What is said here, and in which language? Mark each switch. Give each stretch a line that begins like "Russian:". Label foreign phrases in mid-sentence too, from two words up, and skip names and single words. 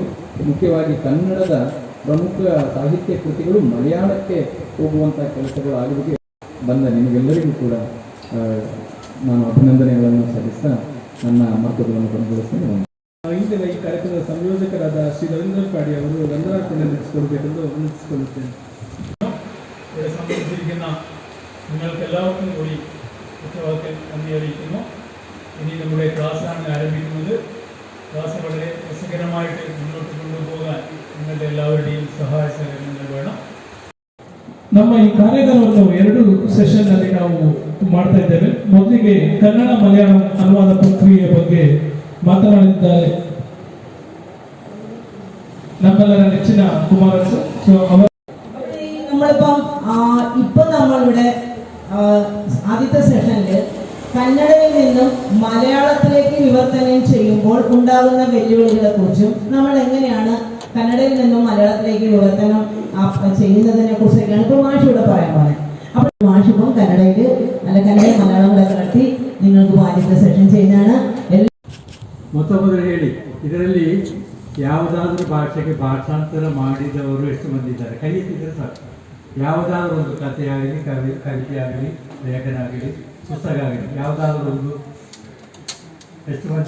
Kannada: ಮುಖ್ಯವಾಗಿ ಕನ್ನಡದ ಪ್ರಮುಖ ಸಾಹಿತ್ಯ ಕೃತಿಗಳು ಮಲಯಾಳಕ್ಕೆ ಹೋಗುವಂಥ ಕೆಲಸಗಳು ಆಗುವಿಕೆ ಬಂದ ನಿಮಗೆಲ್ಲರಿಗೂ ಕೂಡ ನಾನು ಅಭಿನಂದನೆಗಳನ್ನು ಸಲ್ಲಿಸ್ತಾ ನನ್ನ ಮಾತುಗಳನ್ನು ಕೊನೆಗೊಳಿಸ್ತೇನೆ. ಇಂದಿನ ಈ ಕಾರ್ಯಕ್ರಮದ ಸಂಯೋಜಕರಾದ ಶ್ರೀ ರವೀಂದ್ರ ಪಾಡಿ ಅವರು ವಂದನಾರ್ಪಣೆ ನಡೆಸಿಕೊಡಬೇಕೆಂದು ವಿನಂತಿಸಿಕೊಳ್ಳುತ್ತೇನೆ.
Malayalam: നിങ്ങൾക്ക് എല്ലാവർക്കും കൂടി ഉത്തരവാദിത്തം നന്ദി അറിയിക്കുന്നു. ഇനി നമ്മുടെ ക്ലാസ്സാണ് ആരംഭിക്കുന്നത്. ക്ലാസ് വളരെ രസകരമായിട്ട് മുന്നോട്ട് കൊണ്ടുപോകാൻ നിങ്ങളുടെ എല്ലാവരുടെയും സഹായ സഹകരണങ്ങൾ വേണം.
Kannada: ನಮ್ಮ ಈ ಕಾರ್ಯಾಗಾರವನ್ನು 2 ಸೆಷನ್ ಅಲ್ಲಿ ನಾವು ಮಾಡ್ತಾ ಇದ್ದೇವೆ. ಮೊದಲಿಗೆ ಕನ್ನಡ ಮಲಯಾಳಂ ಅನುವಾದ ಪ್ರಕ್ರಿಯೆಯ ಬಗ್ಗೆ ಮಾತನಾಡಿದ್ದಾರೆ ನಮ್ಮೆಲ್ಲರ ನೆಚ್ಚಿನ ಕುಮಾರ್ ಸರ್.
Malayalam: നമ്മളിപ്പം നമ്മളിവിടെ ആദ്യത്തെ സെഷനിൽ കന്നഡയിൽ നിന്നും മലയാളത്തിലേക്ക് വിവർത്തനം ചെയ്യുമ്പോൾ ഉണ്ടാകുന്ന വെല്ലുവിളികളെ കുറിച്ചും നമ്മൾ എങ്ങനെയാണ് കന്നഡയിൽ നിന്നും മലയാളത്തിലേക്ക് വിവർത്തനം ചെയ്യുന്നതിനെ കുറിച്ചൊക്കെയാണ് ഇപ്പോൾ മാഷ് ഇവിടെ പറയാൻ പോകുന്നത്. അപ്പോൾ മാഷ് ഇപ്പം കന്നഡയിൽ കന്നഡ മലയാളങ്ങളൊക്കെ നടത്തി നിങ്ങൾക്ക് ആദ്യത്തെ സെഷൻ ചെയ്യുന്നതാണ്.
Kannada: ಮೊದಲು ಹೇಳಿ, ಇದರಲ್ಲಿ ಯಾವುದಾದ್ರೂ ಭಾಷೆಗೆ ಭಾಷಾಂತರ ಮಾಡಿದವರು ಎಷ್ಟು ಮಂದಿ ಇದ್ದಾರೆ? ಕೈ ಎತ್ತಿದ್ರೆ ಸಾಕು. ಯಾವುದಾದ್ರೂ ಒಂದು ಕಥೆಯಾಗಲಿ, ಕವಿತೆ ಆಗಲಿ, ಲೇಖನ ಆಗಲಿ, ಪುಸ್ತಕ ಆಗಲಿ, ಯಾವುದಾದ್ರೂ ಒಂದು ಎಷ್ಟು ಮಂದಿ?